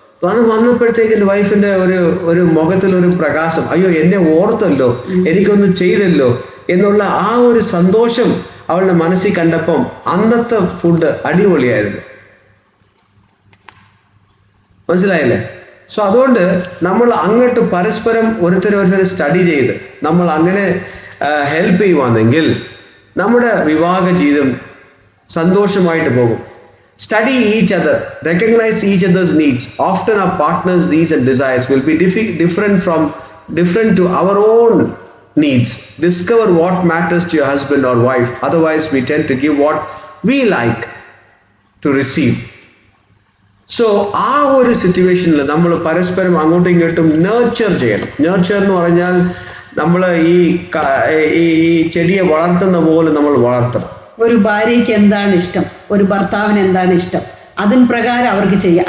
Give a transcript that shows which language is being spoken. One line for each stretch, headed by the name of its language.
Malayalam: അത് വന്നപ്പോഴത്തേക്ക് എൻ്റെ വൈഫിന്റെ ഒരു മുഖത്തിലൊരു പ്രകാശം, അയ്യോ എന്നെ ഓർത്തല്ലോ, എനിക്കൊന്ന് ചെയ്തല്ലോ എന്നുള്ള ആ ഒരു സന്തോഷം അവളുടെ മനസ്സിൽ കണ്ടപ്പം അന്നത്തെ ഫുഡ് അടിപൊളിയായിരുന്നു. മനസ്സിലായില്ലേ? സോ അതുകൊണ്ട് നമ്മൾ അങ്ങോട്ട് പരസ്പരം ഒരുത്തരെ സ്റ്റഡി ചെയ്ത് നമ്മൾ അങ്ങനെ ഹെൽപ്പ് ചെയ്യുവാണെങ്കിൽ നമ്മുടെ വിവാഹ ജീവിതം സന്തോഷമായിട്ട് പോകും.
English: Study each other, recognize each other's needs. Often our partner's needs and desires will be different to our own needs. Discover what matters to your husband or wife. Otherwise, we tend to give what we like to receive.
Malayalam: So, ആ ഒരു സിറ്റുവേഷനിൽ നമ്മൾ പരസ്പരം അങ്ങോട്ടും ഇങ്ങോട്ടും nurture ചെയ്യണം. Nurture എന്ന് പറഞ്ഞാൽ നമ്മൾ ഈ ചെടിയെ വളർത്തുന്ന പോലെ നമ്മൾ വളർത്തണം. ഒരു ഭാര്യയ്ക്ക് എന്താണ് ഇഷ്ടം, ഒരു ഭർത്താവിന് എന്താണ് ഇഷ്ടം, അതിന് പ്രകാരം അവർക്ക് ചെയ്യുക.